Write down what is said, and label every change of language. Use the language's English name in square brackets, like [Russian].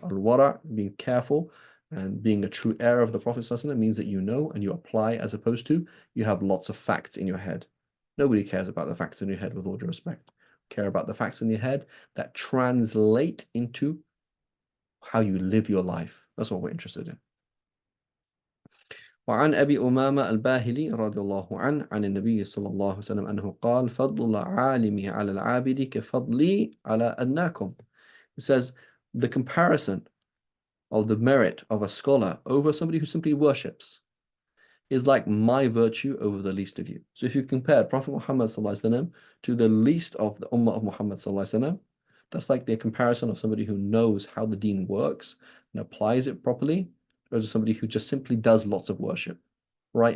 [English] Al-wara, being careful and being a true heir of the Prophet ﷺ means that you know and you apply, as opposed to you have lots of facts in your head. Nobody cares about the facts in your head, with all due respect. Care about the facts in your head that translate into how you live your life. That's what we're interested in. [Arabic] وعن أبي أمامة الباهلي رضي الله عنه عن النبي صلى الله عليه وسلم أنه قال فضل العالم على العابد كفضلي على أدناكم. [English] It says the comparison of the merit of a scholar over somebody who simply worships is like my virtue over the least of you. So if you compare Prophet Muhammad to the least of the Ummah of Muhammad, that's like the comparison of somebody who knows how the deen works and applies it properly, or somebody who just simply does lots of worship. Right?